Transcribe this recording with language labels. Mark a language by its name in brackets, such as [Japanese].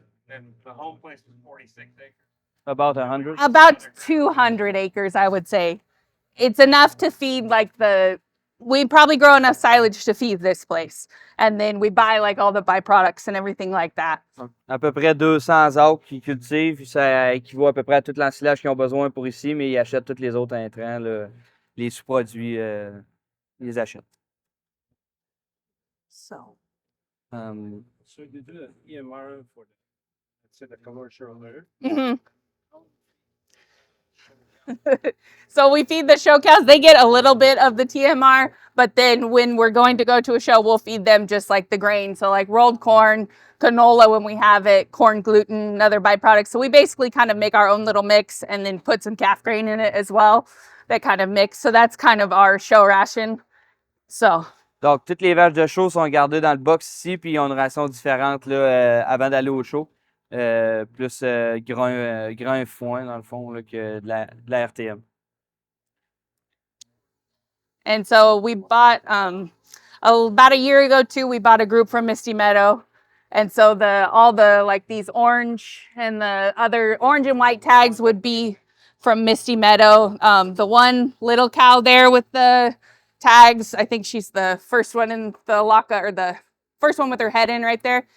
[English] And the home place is 46 acres. About 100. About 200 acres, I would say. It's enough to feed we probably grow enough silage to feed this place. And then we buy like all the byproducts and everything like that. [French] À peu près 200 acres qu'ils cultivent, ça équivaut à peu près à tout l'ensilage qu'ils ont besoin pour ici, mais ils achètent tous les autres intrants, là, les sous-produits, ils les achètent. [English] So So you do the EMR for the commercial there. mm-hmm. So we feed the show cows. They get a little bit of the TMR, but then when we're going to go to a show, we'll feed them just like the grain. So like rolled corn, canola when we have it, corn gluten, other byproducts. So we basically kind of make our own little mix and then put some calf grain in it as well. That kind of mix. So that's kind of our show ration. So. [French] Donc, toutes les vaches de show sont gardées dans le box ici, puis ils ont une ration différente là, avant d'aller au show. Plus grain foin, dans le fond, là, que de la RTM. [English] And so we bought, about a year ago too, we bought a group from Misty Meadow. And so all the like these orange and the other orange and white tags would be from Misty Meadow. The one little cow there with the tags, I think she's the first one in the locka, or the first one with her head in right there.